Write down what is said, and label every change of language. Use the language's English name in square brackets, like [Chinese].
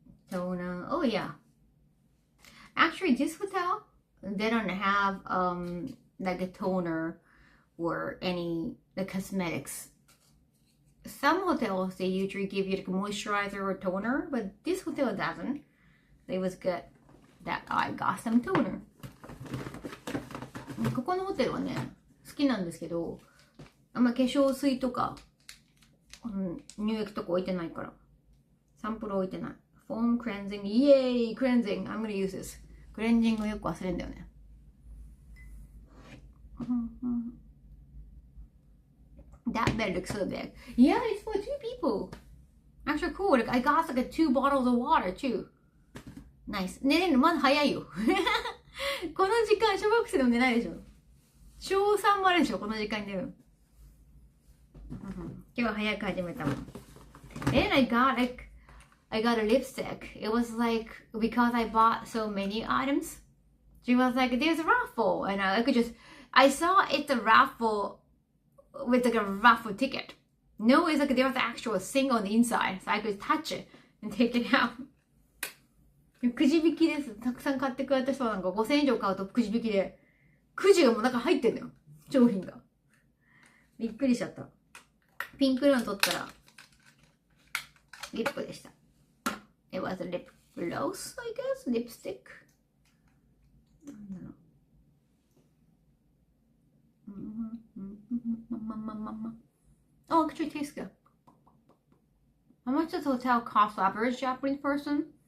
[English] Toner. Oh yeah. Actually, this hotel, they don't have like a toner or any the cosmetics. Some hotels, they usually give you like a moisturizer or toner, but this hotel doesn't. It was good that I got some toner. [Japanese] ここのホテルはね、好きなんですけど、あんま化粧水とか、乳液とか置いてないから。サンプル置いてない。 [English] Foam cleansing, yay! Cleansing! I'm gonna use this. [Japanese] クレンジングよく忘れんだよね。 [English] That bed looks so big. Yeah, it's for 2 people. Actually cool. Like, I got like 2 bottles of water too. [Japanese] Nice. 寝れるのまだ早いよ。この時間、小学生でも寝ないでしょ。小3もあるでしょ、この時間に寝る。今日は早く始めたもん。 [English] And I got a lipstick. It was like, because I bought so many items, she was like, there's a raffle. And I saw it's a raffle with like a raffle ticket. No, it's like there was an actual thing on the inside. So I could touch it and take it out. [Japanese] くじ引きです。たくさん買ってくれた人はなんか5000円以上買うとくじ引きで、くじがもう中入ってんのよ。商品が。びっくりしちゃった。ピンク色の取ったら、リップでした。 [English] It was a lip gloss, I guess? Lipstick? [Japanese] なんだろう。 [English] Oh, actually tastes good. How much does the hotel cost for average Japanese person?